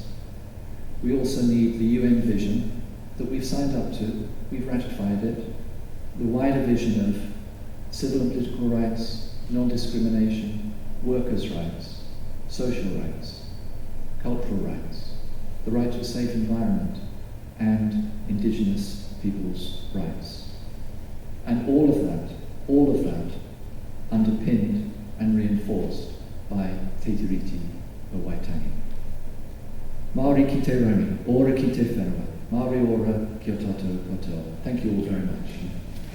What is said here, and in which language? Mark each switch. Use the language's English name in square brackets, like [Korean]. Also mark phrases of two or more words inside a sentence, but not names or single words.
[English] We also need the UN vision that we've signed up to, we've ratified it, the wider vision of civil and political rights, non-discrimination, workers' rights, social rights, cultural rights, the right to a safe environment, and Indigenous people's rights. And all of that, underpinned and reinforced by Te Tiriti o Waitangi. [Māori] Māori ki te rangi, ora ki te whenua, Māori ora ki o tātou katoa. [English] Thank you all very much.